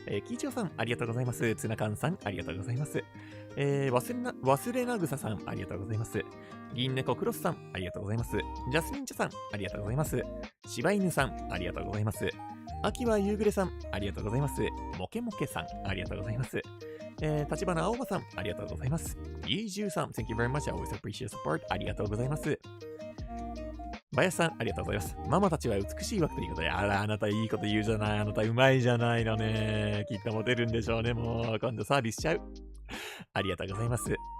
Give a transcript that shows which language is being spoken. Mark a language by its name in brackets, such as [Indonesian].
[Japanese] キイチョウさん、ありがとうございます。ツナカンさん、ありがとうございます。忘れなぐささん、ありがとうございます。銀猫クロスさん、ありがとうございます。ジャスミンチャさん、ありがとうございます。柴犬さん、ありがとうございます。秋は夕暮れさん、ありがとうございます。モケモケさん、ありがとうございます。立花青葉さん、ありがとうございます。 [English] イージューさん、Thank you very much. I always appreciate support. [Japanese] ありがとうございます。バヤスさん、ありがとうございます。ママたちは美しい枠ということで、あら、あなたいいこと言うじゃない。あなたうまいじゃないのね。きっとモテるんでしょうね。もう、今度サービスしちゃう。ありがとうございます。